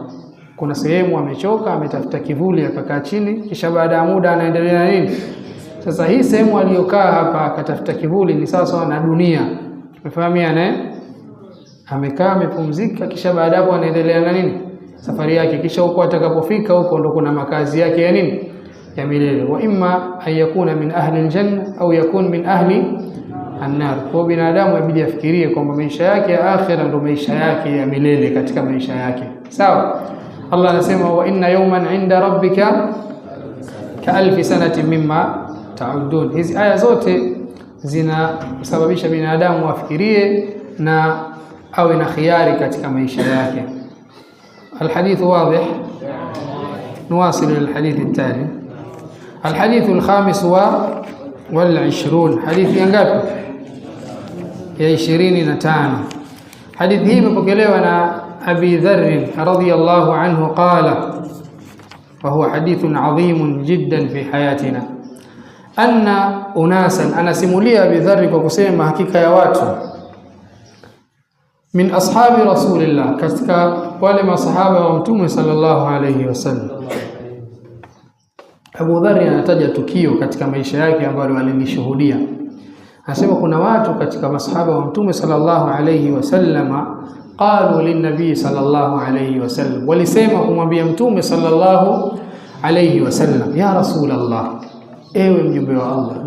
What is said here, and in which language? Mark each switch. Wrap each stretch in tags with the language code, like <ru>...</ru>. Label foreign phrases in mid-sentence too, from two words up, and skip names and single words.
<sw>Kuna sehemu amechoka, ametafuta kivuli akakaa chini, kisha baada ya muda anaendelea na nini? Sasa hii sehemu aliyokaa hapa akatafuta kivuli ni sawa na dunia. Umefahamiana? Amekaa amepumzika, kisha baada hapo anaendelea na nini? Safari yake. Kisha huko atakapofika huko ndo kuna makazi yake ya nini? Ya milele.</sw> <ar>وإما أن يكون من أهل الجنة أو يكون من أهل النار.</ar> <sw>Kwa binadamu inabidi afikirie kwamba maisha yake ya akhira ndo maisha yake ya milele katika maisha yake. Sawa? Allah anasema</sw> <ar>وإن يوما عند ربك كألف سنة مما تعدون.</ar> <sw>Hizi aya zote zinasababisha binadamu afikirie na awe na khiari katika maisha yake.</sw> <ar>الحديث واضح. نواصل الحديث التالي. الحديث الخامس والعشرون. حديث ينقل يا 25. حديث</ar> <sw>hii imepokelewa na Abi Dharr</sw> <ar>رضي الله عنه قال وهو حديث عظيم جدا في حياتنا أن أناسا.</ar> <sw>anasimulia Abi Dharr kwa kusema hakika ya watu</sw> <ar>من أصحاب رسول الله,</ar> <sw>katika wale masahaba wa mtume</sw> <ar>صلى الله عليه وسلم.</ar> <sw>Abu Dharr anataja tukio katika maisha yake ambalo alilishuhudia. Anasema kuna watu katika masahaba wa mtume</sw> <ar>صلى الله عليه وسلم قالوا للنبي صلى الله عليه وسلم,</ar> <sw>walisema kumwambia mtume</sw> <ar>صلى الله عليه وسلم, يا رسول الله,</ar> <sw>ewe mjumbe wa Allah.</sw>